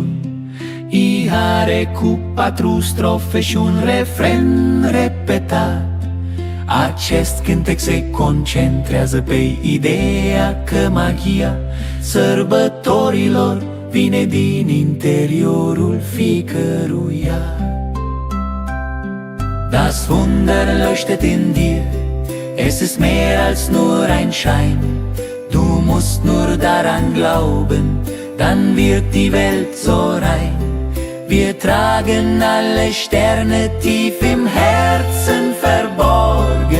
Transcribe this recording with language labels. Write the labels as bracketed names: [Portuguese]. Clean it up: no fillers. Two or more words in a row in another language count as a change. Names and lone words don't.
[Romanian] I are cu 4 strofe și un refren repetat. Acest cântec se concentrează pe ideea că magia sărbătorilor vine din interiorul fiecăruia. [German] Das Wunder leuchtet in dir, es ist mehr als nur ein Schein. Du musst nur daran glauben, dann wird die Welt so rein. Wir tragen alle Sterne tief im Herzen verborgen.